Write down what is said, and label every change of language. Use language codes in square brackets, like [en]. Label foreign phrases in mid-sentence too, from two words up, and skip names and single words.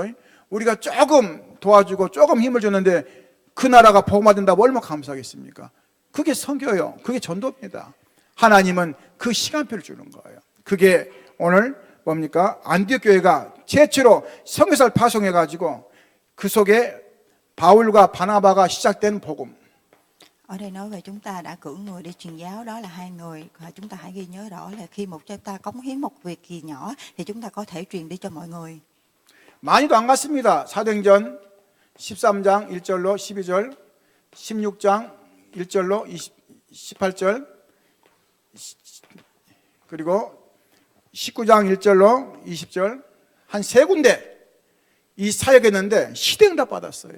[ko] 우리가 조금 도와주고 조금 힘을 줬는데 그 나라가 복음화된다면 얼마나 감사하겠습니까? 그게 선교예요. 그게 전도입니다. 하나님은 그 시간표를 주는 거예요. 그게 오늘 뭡니까? 안디옥 교회가 최초로 선교사를 파송해가지고 그 속에 바울과 바나바가 시작된 복음. [vi] Ở đây nói về chúng ta đã cử người đi truyền giáo, đó là hai người, và chúng ta hãy ghi nhớ rõ là khi chúng ta cống hiến một việc gì nhỏ thì chúng ta có thể truyền đi cho mọi người. [ko] 많이도 안 갔습니다. 사도행전 13장 1절로 12절, 16장 1절로 18절, 그리고 19장 1절로 20절 한 세 군데 이 사역했는데 시대응답 받았어요.